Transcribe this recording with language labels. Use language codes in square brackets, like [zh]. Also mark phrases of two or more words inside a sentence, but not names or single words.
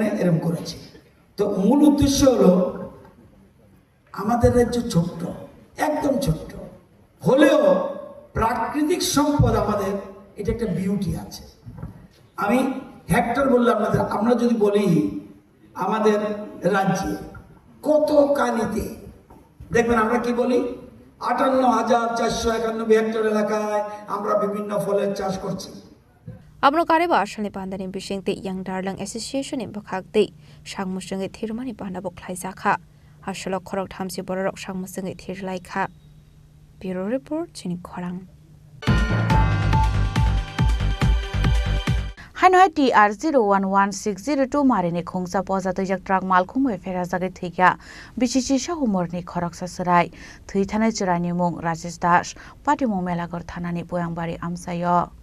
[bn] এরকম করেছি তো মূল উদ্দেশ্য হলো আমাদের রাজ্য ছোট্ট একদম ছোট্ট হলেও প্রাকৃতিক সম্পদ আমাদের এটা একটা বিউটি আছে আমি হেক্টর বললাম আপনাদের আমরা যদি বলি আমাদের রাজ্যে কত কানিতে দেখবেন আমরা কি বলি 58,491 হেক্টর এলাকায় আমরা বিভিন্ন ফলের চাষ করছি [trp] Abno kareba asalni pandani bisingte yang darlang association in bakhakte sangmusungi thirmani pandabok khlaizakha asalo khorok thamsi borok sangmusungi thirlaikha Bureau Report Chini Khorang Hanoi TR 011602 marini khongsa poza tujak truck malkhumwe fera jage thikya bichichi sahumorni khorok sasarai thui thanai churani mung Rajesh Das pati mung melagor thanani poyangbari amsayo